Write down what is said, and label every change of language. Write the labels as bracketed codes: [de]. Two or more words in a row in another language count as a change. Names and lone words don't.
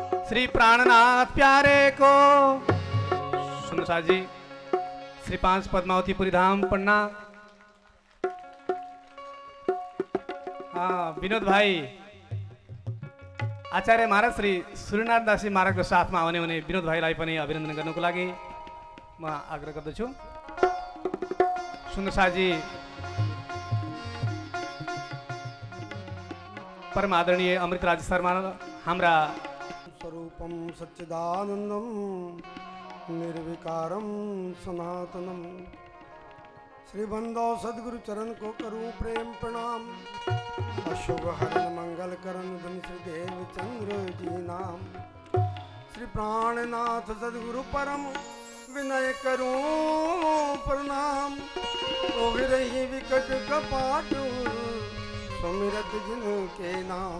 [hi] श्री प्राणनाथ प्यारे को सुनसा जी श्री 5 पद्मावतीपुरी धाम पन्ना। [ne] हाँ विनोद भाई आचार्य महाराज श्री सूर्यनाथ दासी महाराजको साथमा आउने हुने विनोद भाइलाई पनि अभिनन्दन गर्नको लागि म आग्रह गर्दछु। सुन्दर शाहजी परम आदरणीय अमृतराज शर्मा हाम्रा [hi] स्वरूपम सच्चिदानंदम निर्विकारम सनातनम श्री बंदो सदगुरु चरण को करूं प्रेम प्रणाम। अशुभ हरण मंगल करण धन श्री देव चंद्र जी नाम। श्री प्राणनाथ सदगुरु परम विनय करूं प्रणाम। ओघरहि विकट कपाट सुमिरत जिनके नाम।